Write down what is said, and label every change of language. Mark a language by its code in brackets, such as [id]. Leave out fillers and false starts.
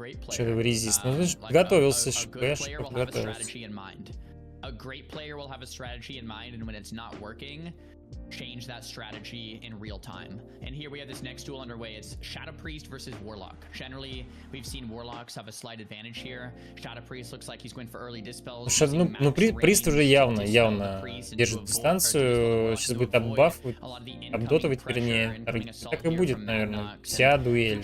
[ru] Что-то резист. Ну, ты же подготовился, ШП подготовился. [en] A great player will have a strategy in mind, and when it's not working, change that strategy in real time. And here we have this next duel underway. It's Shadow Priest versus Warlock. Generally, we've seen Warlocks have a slight advantage here. Shadow Priest looks like he's going for early dispels. [ru] Ну, Прист уже явно держит дистанцию. Сейчас будет оббафывать, обдотовать, вернее. Так и будет, наверное, вся дуэль.